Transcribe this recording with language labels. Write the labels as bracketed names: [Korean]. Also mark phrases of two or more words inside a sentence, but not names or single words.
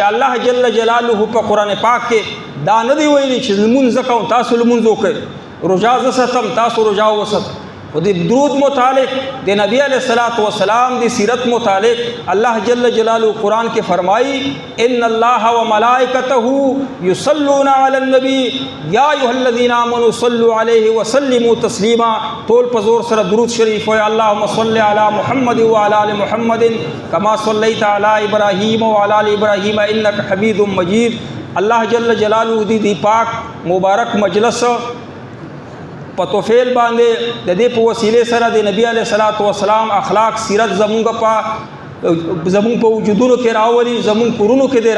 [Pashto] الله [Arabic] جل جلاله [Pashto] په قرآن پاک کې دا نه دی ویلي چې لمونځ کوم تاسو لمونځ وکړئ روژه زه ستم تاسو روژه وساتئ خو د درود متعلق د نبی [Arabic] علیہ الصلوۃ والسلام [Pashto] د سیرت متعلق [Arabic] الله جل جلاله [Pashto] قرآن کې فرمایي [Arabic] ان الله وملائکته یصلون علی النبی یا ایها الذین آمنوا صلوا علیه وسلموا تسلیما [Pashto] ټول په زور سره درود شریف وایي [Arabic] اللهم صل علی محمد وعلى ال محمد کما صلیت علی ابراهیم وعلى ال ابراهیم انک حمید مجید الله جل جلاله [Pashto] دی پاک مبارک مجلس په توفیل باندې د دې په وسیله سره د نبی [Arabic] علیہ الصلوۃ والسلام [Pashto] اخلاق سیرت زمونږ په وجودونو کې راولي زمونږ کورونو کې دی